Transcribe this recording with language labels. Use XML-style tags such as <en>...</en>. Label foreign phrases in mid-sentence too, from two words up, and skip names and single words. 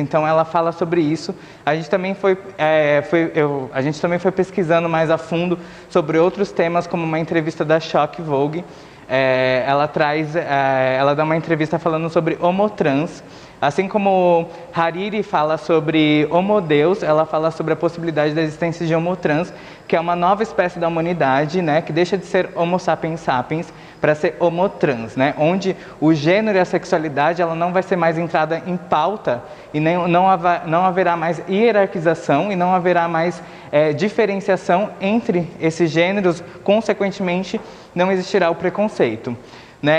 <pt>Então ela fala sobre isso. A gente também a gente também foi pesquisando mais a fundo sobre outros temas, como uma entrevista da Choque Vogue. Ela dá uma entrevista falando sobre homotrans, Assim como Hariri fala sobre homodeus, ela fala sobre a possibilidade da existência de homotrans, que é uma nova espécie da humanidade, né, que deixa de ser</pt> <la>homo sapiens sapiens</la> <pt>para ser homotrans, né, onde o gênero e a sexualidade ela não vai ser mais entrada em pauta e não haverá mais hierarquização e não haverá mais diferenciação entre esses gêneros, consequentemente não existirá o preconceito, né?</pt>